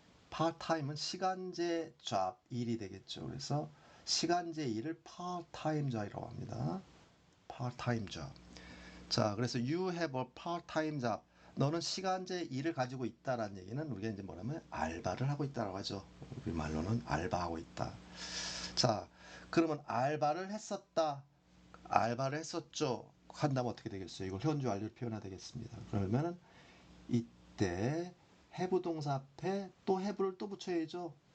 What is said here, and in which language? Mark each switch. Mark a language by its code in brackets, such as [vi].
[ko] part-time은 시간제 job 일이 되겠죠. 그래서 시간제 일을 part-time job이라고 합니다. [en] part-time job. 자, 그래서 you have a part-time job. [ko] 너는 시간제 일을 가지고 있다라는 얘기는 우리가 이제 뭐냐면 알바를 하고 있다라고 하죠. 우리 말로는 알바하고 있다. 자, 그러면 알바를 했었다. 알바를 했었죠. 한다면 어떻게 되겠어요? 이걸 현주 완료를 표현해야 되겠습니다. 그러면은 이때 have 동사 앞에 또 have를 또 붙여야죠.